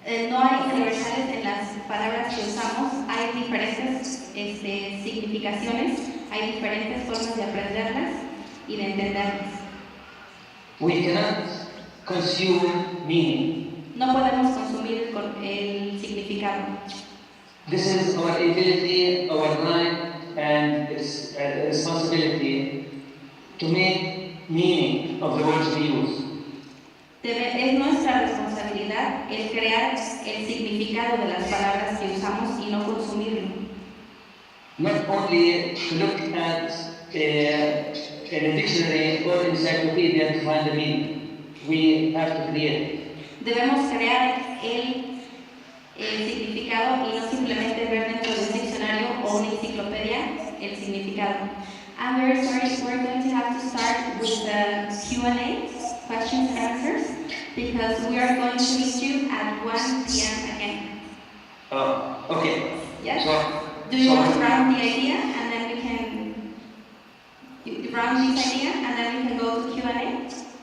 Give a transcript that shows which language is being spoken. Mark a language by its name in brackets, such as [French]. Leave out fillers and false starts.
[Spanish] No hay universales en las palabras que usamos, hay diferentes significaciones, hay diferentes formas de aprenderlas y de entenderlas. [English] We cannot consume meaning. [Spanish] No podemos consumir el significado. [English] This is our ability, our right, and its responsibility to make meaning of the words we use. [Spanish] Es nuestra responsabilidad el crear el significado de las palabras que usamos y no consumirlo. [English] Not only to look at in a dictionary or encyclopedia to find the meaning. We have to create. [Spanish] Debemos crear el significado y no simplemente ver dentro de un diccionario o una enciclopedia el significado. [English] I'm very sorry, we're going to have to start with the Q&A, questions and answers, because we are going to meet you at 1 p.m. again. Oh, okay. Yes? So, Do you want to round the idea and then we can round this idea and then we can go to Q&A?